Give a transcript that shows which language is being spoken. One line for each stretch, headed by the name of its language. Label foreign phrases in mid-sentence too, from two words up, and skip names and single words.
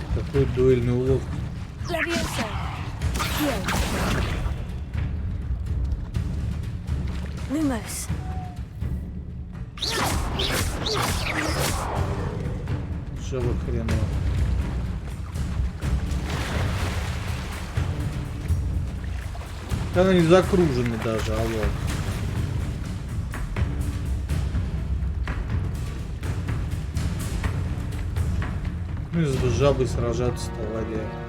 Russian: Какой дуэльный улов.
English: Levioso. Here. Lumos.
Russian: Жаба хреново. Она не закружена даже, алло. Ну, с жабой сражаться-то в воде.